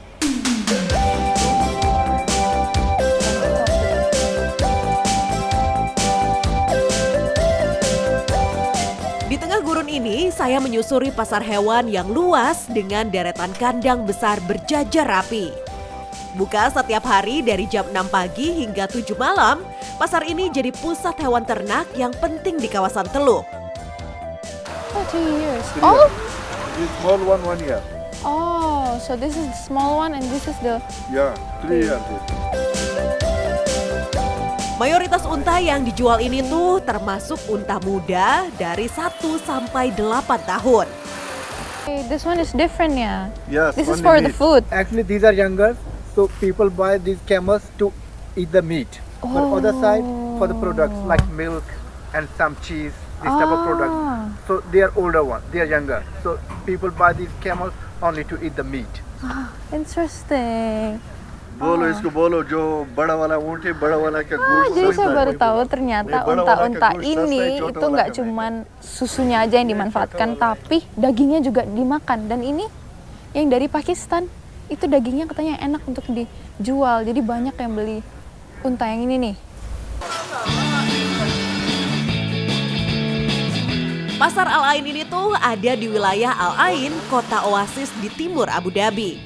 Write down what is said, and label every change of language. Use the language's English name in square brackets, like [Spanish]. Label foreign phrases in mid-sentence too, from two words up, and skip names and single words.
[Indonesian] Di tengah gurun ini, saya menyusuri pasar hewan yang luas dengan deretan kandang besar berjajar rapi. Buka setiap hari dari jam 6 pagi hingga 7 malam, pasar ini jadi pusat hewan ternak yang penting di kawasan Teluk. [English] Oh, 2 years. Oh, This small one, 1 year. oh, so this is the small one and this is the... Yeah, 3 years. [Indonesian] Mayoritas unta yang dijual ini tuh termasuk unta muda dari 1 sampai 8 tahun. [English] Okay, this one is different ya. Yes. This is only for the meat. food. Actually, these are younger, so people buy these camels to eat the meat. But other side, for the products like milk and some cheese, this type of products. So they are older one, they are younger. So people buy these camels only to eat the meat. Interesting. [Hindi] बोलो इसको बोलो जो बड़ा वाला ऊँट है बड़ा वाला का गोश्त [Indonesian] Jadi [Hindi] सस्ता [Indonesian] saya [Hindi] है। [Indonesian] baru tahu ternyata [Hindi] Ini bड़ा वाला का [Indonesian] unta-unta [Hindi] गोश्त सस्ता [Indonesian] ini [Hindi] है, छोटा [Indonesian] itu [Hindi] वाला [Indonesian] nggak [Hindi] का [Indonesian] cuman susunya aja yang dimanfaatkan, tapi dagingnya juga dimakan. Dan ini yang dari Pakistan, itu dagingnya katanya enak untuk dijual. Jadi banyak yang beli unta yang ini nih. Pasar Al Ain ini tuh ada di wilayah Al Ain, kota oasis di timur Abu Dhabi.